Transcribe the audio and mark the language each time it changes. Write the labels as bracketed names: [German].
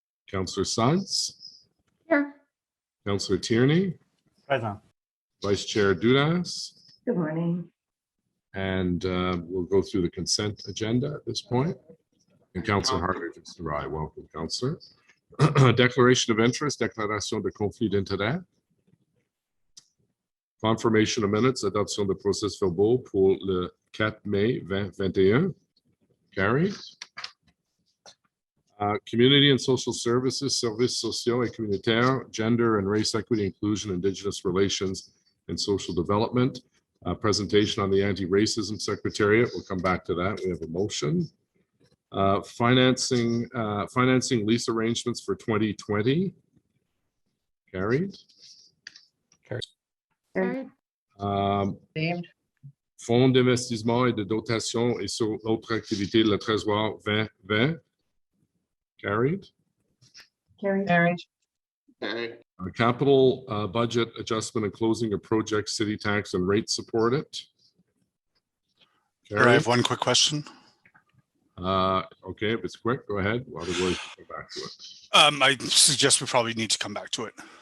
[English] Councillor Suggs. Here. Councillor Tierney. Present. Vice Chair Dudas. Good morning. And we'll go through the consent agenda at this point. And Councillor Harder just arrived. Welcome, Councillor. Declaration of interest, [French] déclaration de conflit d'intérêt. [English] Confirmation of minutes, [French] adoption de procès verbaux pour le 4 mai 2021. [English] Carried. Community and social services, [French] services sociaux et communautaires, [English] gender and race equity, inclusion, indigenous relations, and social development. Presentation on the anti-racism secretariat. We'll come back to that. We have a motion. Financing lease arrangements for 2020. Carried. Carried. [French] Fonds d'investissement et de dotation et sur autres activités, le Trésor 2020. [English] Carried. Carried. Capital budget adjustment and closing of project, city tax and rate supported. Sure, I have one quick question. Okay, if it's quick, go ahead. Otherwise, we'll come back to it. I suggest we probably need to come back to it.